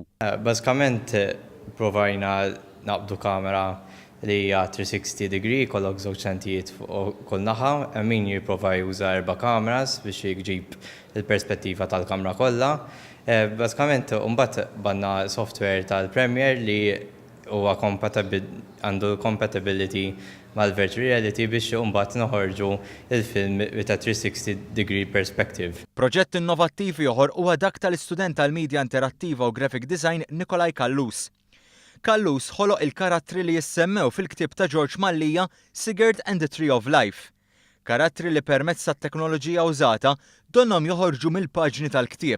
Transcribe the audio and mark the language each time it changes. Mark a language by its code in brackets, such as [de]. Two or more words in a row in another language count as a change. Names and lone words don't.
[mt] Bażikament provajna naqbdu kamera li hija [en] 360 degree, [mt] kollok żewġ sentijiet fuq kull naħa, min jipprova juża 4 kameras biex jġib il-perspettiva tal-kamra kollha. Bażikament mbagħad banna software tal-Premiere li huwa għandu compatibility mal- [en] virtual reality [mt] biex mbagħad noħorġu il-film [en] with a 360 degree perspective. [mt] Proġett innovattiv ieħor huwa dak tal-istudent tal-Media Interattiva u [en] Graphic Design [mt] Nikolaj Kallus. Kallus ħoloq il-karattri li jissemmew fil-ktieb ta' George Mallija Sigurd and the Tree of Life. Karattri li permezz tat-teknoloġija użata donhom joħorġu mill-paġni tal-ktieb.